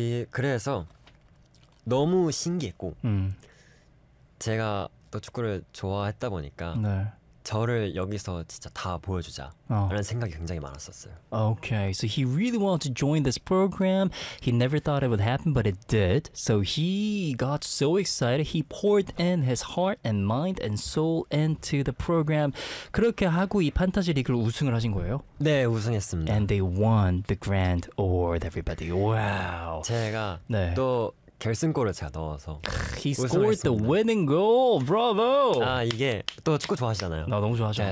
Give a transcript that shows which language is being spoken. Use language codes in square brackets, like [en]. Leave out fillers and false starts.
[ko] 그래서 너무 신기했고 제가 또 축구를 좋아했다 보니까 네. 저를 여기서 진짜 다 보여주자 라는 생각이 굉장히 많았었어요. [en] Okay, so he really wanted to join this program. He never thought it would happen, but it did. So he got so excited. He poured in his heart and mind and soul into the program. [ko] 그렇게 하고 이 판타지 리그를 우승을 하신 거예요? 네, 우승했습니다. [en] And they won the grand award, everybody. Wow. [ko] 제가 네. 또 결승골을 제가 넣어서 [en] He scored the winning goal! Bravo! [ko] 아 이게 또 축구 좋아하시잖아요. 나 너무 좋아하죠. 네,